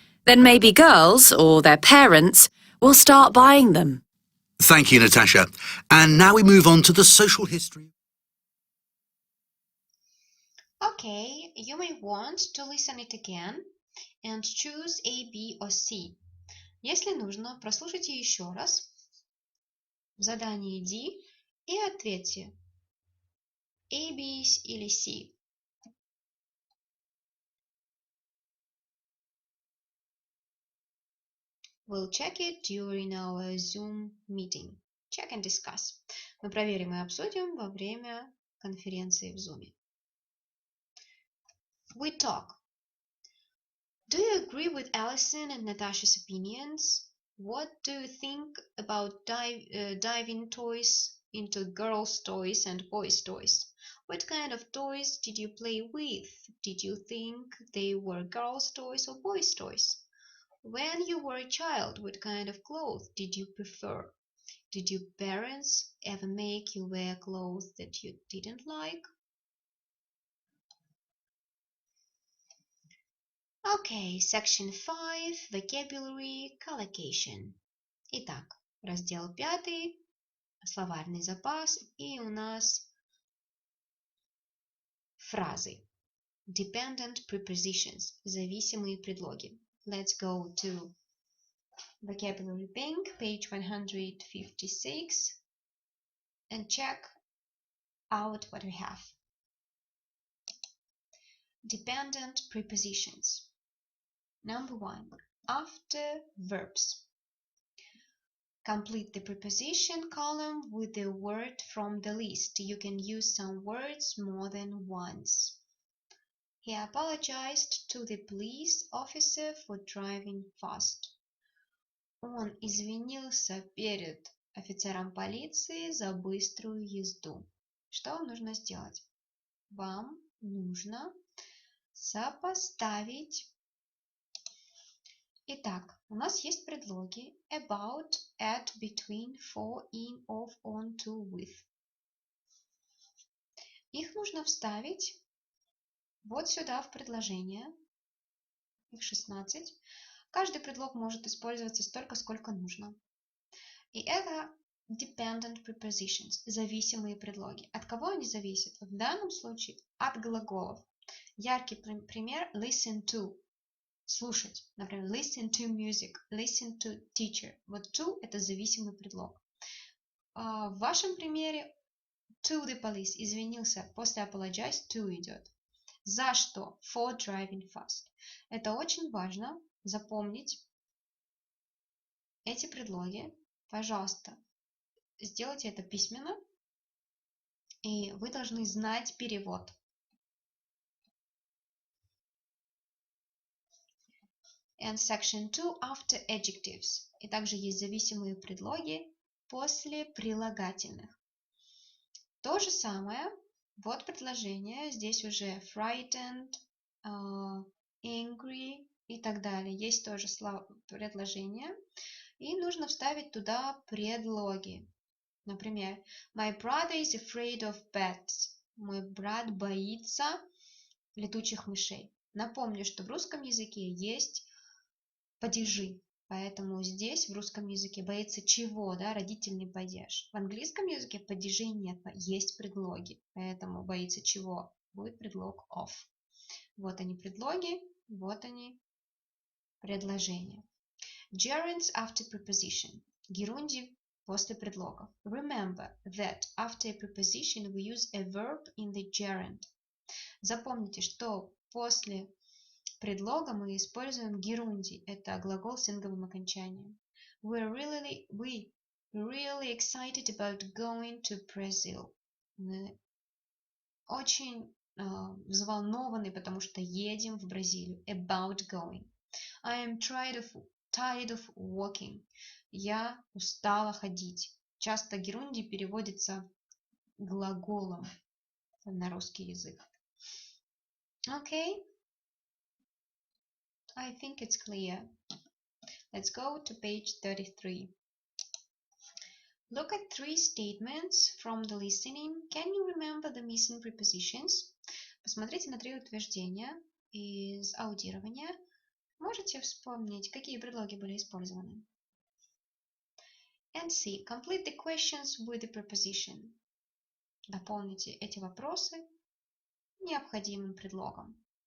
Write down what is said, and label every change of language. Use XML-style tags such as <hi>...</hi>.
<en>Then maybe girls, or their parents, will start buying them. Thank you, Natasha. And now we move on to the social history. Okay, you may want to listen it again and choose A, B or C.</en> <ru>Если нужно, прослушайте еще раз задание D и ответьте A, B или C.</ru> <en>We'll check it during our Zoom meeting. Check and discuss.</en> <ru>Мы проверим и обсудим во время конференции в Zoom.</ru> <en>We talk. Do you agree with Alison and Natasha's opinions? What do you think about diving toys into girls' toys and boys' toys? What kind of toys did you play with? Did you think they were girls' toys or boys' toys? When you were a child, what kind of clothes did you prefer? Did your parents ever make you wear clothes that you didn't like? Okay, section 5, vocabulary collocation.</en> <ru>Итак, раздел 5, словарный запас, и у нас фразы.</ru> <en>Dependent prepositions,</en> <ru>зависимые предлоги.</ru> <en>Let's go to vocabulary bank, page 156, and check out what we have. Dependent prepositions. Number 1, after verbs. Complete the preposition column with the word from the list. You can use some words more than once. He apologized to the police officer for driving fast.</en> <ru>Он извинился перед офицером полиции за быструю езду. Что вам нужно сделать? Вам нужно сопоставить. Итак, у нас есть предлоги</ru> <en>about, at, between, for, in, of, on, to, with.</en> <ru>Их нужно вставить вот сюда в предложение. Их 16. Каждый предлог может использоваться столько, сколько нужно. И это</ru> <en>dependent prepositions,</en> <ru>зависимые предлоги. От кого они зависят? В данном случае от глаголов. Яркий пример</ru> <en>listen to.</en> <ru>Слушать. Например,</ru> <en>listen to music, listen to teacher.</en> <ru>Вот to это зависимый предлог. В вашем примере</ru> <en>to the police</en> <ru>извинился, после</ru> <en>apologize to</en> <ru>идет. За что?</ru> <en>For driving fast.</en> <ru>Это очень важно запомнить эти предлоги. Пожалуйста, сделайте это письменно, и вы должны знать перевод.</ru> <en>And section 2 after adjectives.</en> <ru>И также есть зависимые предлоги после прилагательных. То же самое. Вот предложение. Здесь уже frightened, angry и так далее. Есть тоже предложение. И нужно вставить туда предлоги.</ru> <en>Например, my brother is afraid of bats.</en> <ru>Мой брат боится летучих мышей. Напомню, что в русском языке есть падежи, поэтому здесь в русском языке боится чего, да, родительный падеж. В английском языке падежей нет, есть предлоги, поэтому боится чего? Будет предлог of. Вот они предлоги, вот они предложения.</ru> <en>Gerunds after preposition.</en> <ru>Герунди после предлогов.</ru> <en>Remember that after a preposition we use a verb in the gerund.</en> <ru>Запомните, что после предлога мы используем герунди. Это глагол с инговым окончанием.</ru> <en>We're really excited about going to Brazil.</en> <ru>Мы очень взволнованы, потому что едем в Бразилию.</ru> <en>About going. I am tired of walking.</en> <ru>Я устала ходить. Часто герунди переводится глаголом на русский язык.</ru> <en>Okay? I think it's clear. Let's go to page 33. Look at 3 statements from the listening. Can you remember the missing prepositions?</en> <ru>Посмотрите на 3 утверждения из аудирования. Можете вспомнить, какие предлоги были использованы?</ru> <en>And C. Complete the questions with the preposition.</en> <ru>Дополните эти вопросы необходимым предлогом.</ru>